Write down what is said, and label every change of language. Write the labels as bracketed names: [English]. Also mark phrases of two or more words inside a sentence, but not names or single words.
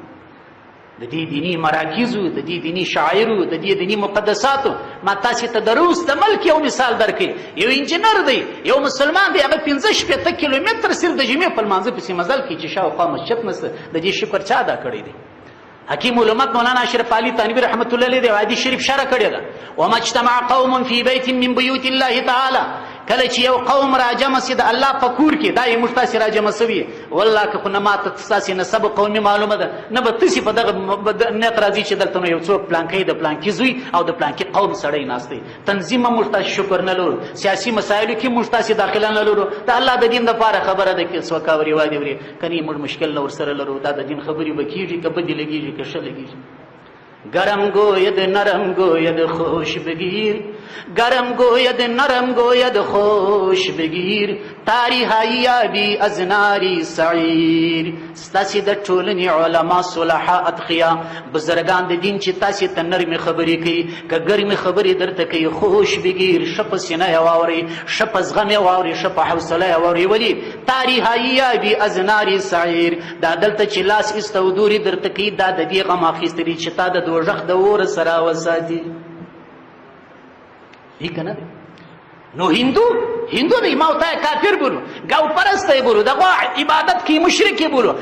[Pashto] د دې دیني مراکزو، د دې دیني شاعرو، د دې دیني مقدساتو. ما تاسې ته د روس د ملک یو مثال درکړي. یو انجینر دی، یو مسلمان دی، هغه 15-16 کیلومتر صرف د جمعې په لمانځه پسې مزل کوي چې شاوخوا مسجد نشته. د دې شکر چا ادا کړی دی؟ حکیم علامت مولانا اشرف علي تانوي [Arabic] رحمت الله علیه [Pashto] د حدیث شریف شرح کړې ده. [Arabic] وما اجتمع قوم فی بیت من بیوت الله تعالی. [Pashto] کله چې یو قوم راجمع سي د الله په کور کې، دا یې موږ تاسې راجمع سوي. والله که خو نه ماته ستاسې نسب قومي معلومه ده، نه به تاسې په دغه نیت راځي چې دلته نو یو څوک پلانکی د پلانکي زوی او د پلانکي قوم سړی ناست دی. تنظیم هم موږ تاسې شکر نه لرو، سیاسي مسایلو کې موږ تاسې داخله نه لرو. د الله د دین دپاره خبره ده که څوک اوري وادي وري، که نه موږ مشکل نه ورسره لرو. دا د دین خبرې به کېږي که بدې لګېږي که ښه لګېږي. [Persian] گرم گوید نرم گوید خوش بگیر، گرم گوید نرم گوید خوش بگیر، تاریخی یابی از ناری سعیر. [Pashto] ستاسې د ټولنې علما صلحا اتقیا بزرگان د دین چې تاسې ته نرمې خبرې کوي، که ګرمې خبرې درته کوي [Persian] خوش بگیر، [Pashto] ښه په سینه یې واورئ، ښه په زغم یې واورئ، ښه په حوصله یې واورئ. [Persian] ولې تاریخی یابی از ناری سعیر؟ [Pashto] دا دلته چې لاس ایسته دورې درته کوي دا د دې غم اخیستلی چې تا د دوژخ د اور سره وساتي. هی که نه دی؟ نو هندو دی، ما ورته کافر بولو، ګاو پرسته یې بولو، دغه عبادت کوي، مشرک یې بولو.